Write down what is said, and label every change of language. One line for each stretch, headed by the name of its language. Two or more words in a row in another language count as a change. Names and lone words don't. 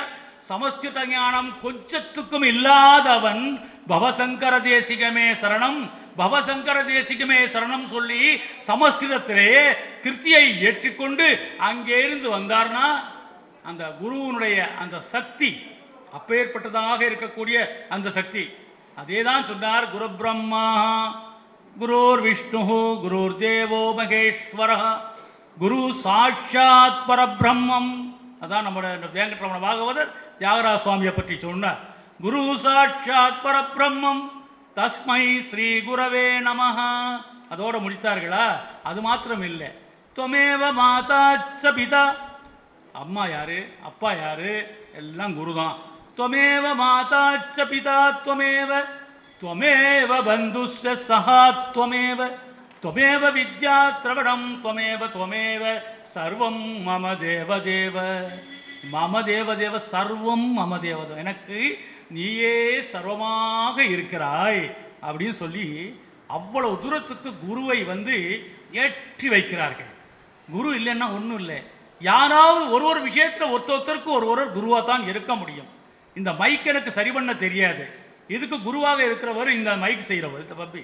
Tamil: சமஸ்கிருத ஞானம் கொஞ்சத்துக்கும் இல்லாதவன்
Sanskrit: भव शङ्कर देशिक मे शरणम्, भव शङ्कर देशिक मे शरणम्
Tamil: சொல்லி சமஸ்கிருதத்திலே கிருத்தியை ஏற்றிக்கொண்டு அங்கே இருந்து வந்தார்னா அந்த குருவனுடைய அந்த சக்தி அப்பேற்பட்டதாக இருக்கக்கூடிய அந்த சக்தி. அதே தான் சொன்னார்.
Sanskrit: गुरु ब्रह्मा गुरुर् विष्णु गुरुर् देवो महेश्वर गुरु साक्षात् परब्रह्म.
Tamil: அதான் நம்முடைய வேங்கட்ரமண பாகவதர் தியாகராஜ சுவாமியை பற்றி சொன்னார்.
Sanskrit: गुरु साक्षात् परब्रह्म तस्मै श्री गुरवे नमः.
Tamil: அதோட முடித்தார்களா? அது மாத்திரம் இல்லை.
Sanskrit: त्वमेव माता च पिता,
Tamil: அம்மா யாரு அப்பா யாரு எல்லாம் குரு தான்.
Sanskrit: त्वमेव माता च पिता त्वमेव त्वमेव बन्धुश्च सहा त्वमेव त्वमेव विद्या द्रवणं त्वमेव त्वमेव सर्वं मम देवदेव मम देवदेव सर्वं मम देवदेव.
Tamil: எனக்கு நீயே சர்வமாக இருக்கிறாய் அப்படின்னு சொல்லி அவ்வளவு தூரத்துக்கு குருவை வந்து ஏற்றி வைக்கிறார்கள். குரு இல்லைன்னா ஒன்றும் இல்லை. யாராவது ஒரு விஷயத்தில் ஒருத்தருக்கு ஒரு குருவாக தான் இருக்க முடியும். இந்த மைக் எனக்கு சரி பண்ண தெரியாது, இதுக்கு குருவாக இருக்கிறவர் இந்த மைக் செய்கிறவர் தப்பி.